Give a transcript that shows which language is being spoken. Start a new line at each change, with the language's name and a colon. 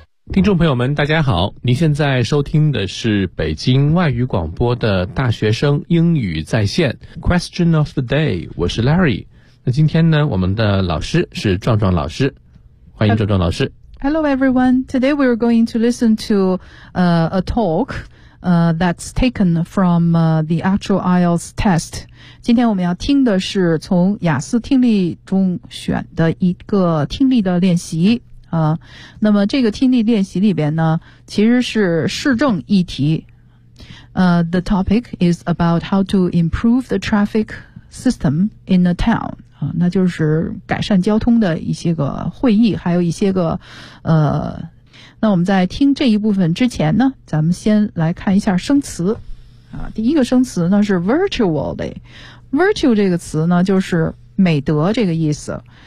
Chinese: 听众朋友们大家好，您现在收听的是北京外语广播的大学生英语在线 Question of the day， 我是 Larry。那今天呢，我们的老师是壮壮老师，欢迎壮壮老师。
English: Hello everyone, today we are going to listen to a talk that's taken from the actual IELTS test.
Chinese: 今天我们要听的是从雅思听力中选的一个听力的练习那么这个听力练习里边呢，其实是市政议题。
English: The topic is about how to improve the traffic system in a town.
Chinese: 那就是改善交通的一些个会议，还有一些个那我们在听这一部分之前呢，咱们先来看一下生词。第一个生词呢是 virtually。virtual 这个词呢就是美德这个意思。